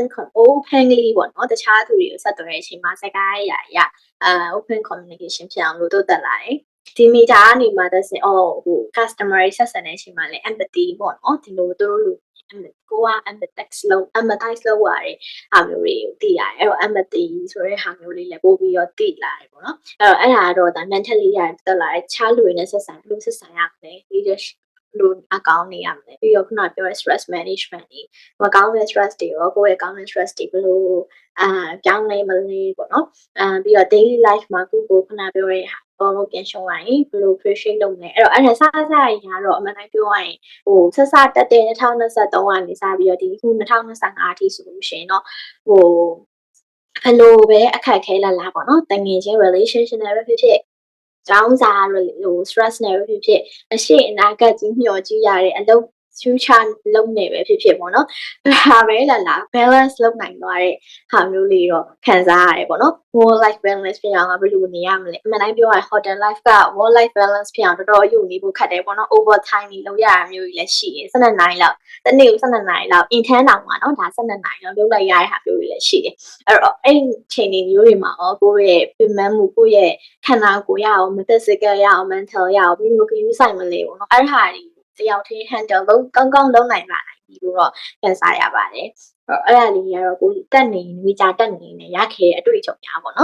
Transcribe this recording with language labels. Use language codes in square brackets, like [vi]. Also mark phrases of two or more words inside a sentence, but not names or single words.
[my] openly ပေါ့နော်တခြားသူတွေကိုဆက်သွယ်တဲ့အချိန်မှာစကားရ [en] open communication [my] ဖြစ်အောင်လို့တိုးတက်လာတယ်ဒီမီတာကနေမှသက်စင်customer တွေဆက်ဆံတဲ့အချိန်မှာလည်း empathy ပေါ့နော်ဒီလိုသူတို့ကိုက empathize လုပ်ရတဲ့ဟာမျိုးတွေကိုသိရတယ်အဲ့တော့ empathy ဆိုတဲ့ဟာမျိုးလေးလည်းပို့ပြီးတော့သိလာတယ်ပေါ့နော်အဲ့ဒါကတော့ဒါ mentally ရတက်လာတဲ့ခြားလူတွေနဲ့ဆက်ဆံရမယ် leadership လို့အကောင်းနေရ မယ်ပြီးတော့ခုနပြောတဲ့ [en] stress management [my] တွေမကောင်းတဲ့ stress တွေရောကိုယ့်ရဲ့ကောင်းတဲ့ stress တွေဘယ်လိုပြောင်းလဲမလဲပေါ့နော်ပြီးတော့ [en] daily life [my] မှာကိုခုနပြောတဲ့ဘောလုံးပြန်ရှုံးရရင်ဘယ်လို appreciate လုပ်မလဲအဲ့တော့အဲ့ဒါစရင်ကတော့အမှန်တိုင်းပြောရရင်ဆက်တက်တဲ့2023ကနေစပြီးတော့ ဒီခု2025အထိဆိုလို့ရှိရင်တော့ဘယ်လိုပဲအခက်ခဲလာပေါ့နော်တငယ်ချင်း relationship နဲ့ပဲဖြစ်ဖြစ်ကျောင်းစာ stress နဲ့ပဲဖြစ်ဖြစ်အရှိအနာဂတ်ကြီးမျှော်ကြည့်ရတဲ့အလုပ် future လုပ်နေပဲဖြစ်ဖြစ်ပေါ့နော် ဒါပဲလာ balance လုပ်နိုင်သွားတဲ့ဟာမျိုးလေးတော့ခံစားရတယ်ပေါ့နော် [en] work life balance [my] ဖြစ်အောင်ဘယ်လိုနေရမလဲအမှန်တိုင်းပြောရရင် [en] hotel life [my] က [en] work life balance [my] ဖြစ်အောင်တော်တော်ယူနေဖို့ခက်တယ်ပေါ့နော် [en] over time [my] ကြီးလုပ်ရတာမျိုးကြီးလည်းရှိတယ်12နာရီလောက်တနေ့ကို12နာရီလောက် intern တောင်မှာနော်ဒါ12နာရီလောက်လုပ်လိုက်ရတဲ့ဟာမျိုးကြီးလည်းရှိတယ်အဲ့တော့အဲ့ချိန်တွေမျိုးတွေမှာရောကိုယ့်ရဲ့ပြင်ပန်းမှုကိုယ့်ရဲ့ခန္ဓာကိုယ်ရအောင် physical ရအောင် mental ရအောင်ဘယ်လိုကယူဆိုင်မလဲပေါ့နော်အဲ့ဟာတွေတယောက်တည်း handle ကောင်းလုပ်နိုင်ပါပြီလို့တော့ခံစားရပါတယ်အဲ့ဒါလေးကတော့ကိုတက်နေဝေချာတက်နေနဲ့ရခဲ့တဲ့အတွေ့အကြုံများပေါ့နော်